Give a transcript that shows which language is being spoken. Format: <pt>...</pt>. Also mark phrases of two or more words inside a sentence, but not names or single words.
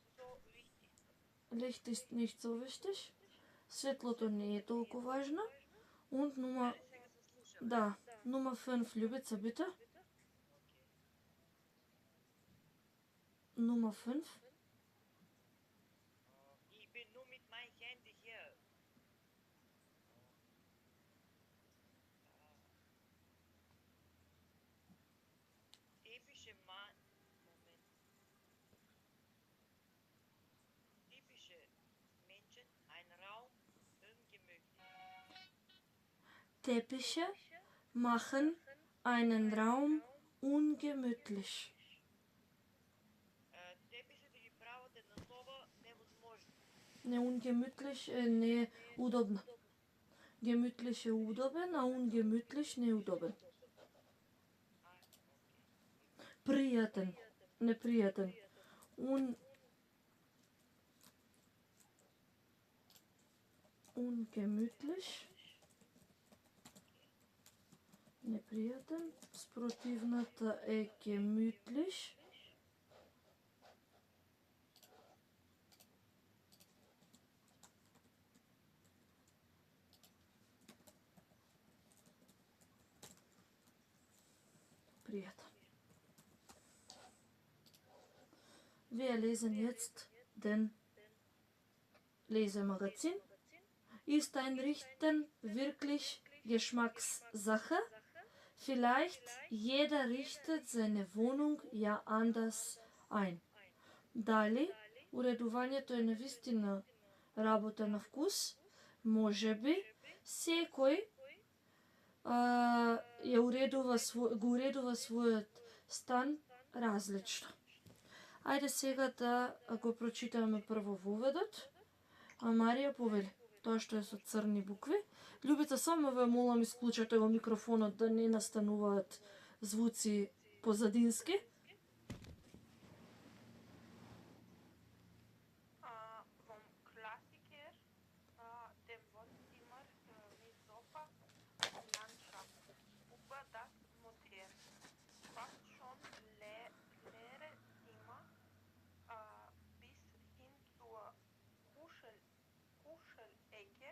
<de>Licht ist nicht so wichtig.</de> <mk>Светлото не е толку важно.</mk> <de>Und Nummer,</de> <mk>Дали сега се слушаме?</mk> <de>da, Nummer 5, Ljubica, bitte. Nummer 5. Ich bin nur mit meinem Handy hier. Typische Mann. Moment. Typische Menschen, ein Raum, ungemütlich. Teppiche machen einen Raum ungemütlich.</de> <mk>Тепише да ги правите на соба невозможно. Не ungemütlich, не удобно. Gemütlich е удобен, а ungemütlich не удобен. Приятен, неприятен. Ungemütlich. Неприятен. Спротивната е gemütlich. Приятен.</mk> <de>Wir lesen jetzt den Lesemagazin. Ist Einrichten wirklich Geschmackssache? Vielleicht jeder richtet seine Wohnung ja anders ein.</de> <mk>Дали уредувањето е навистина работа на вкус? Може би секој го уредува својот стан различно. Ајде сега да го прочитаме прво воведот. А Марија повели тоа што е со црни букви. Љубица, само ве молам исклучете го микрофонот да не настануваат звуци позадински.</mk> <de>Vom Klassiker, dem Wohnzimmer mit Sofa und Landschaft über das Modern. Fast schon leere Zimmer bis hin zur Kuschelecke.</de>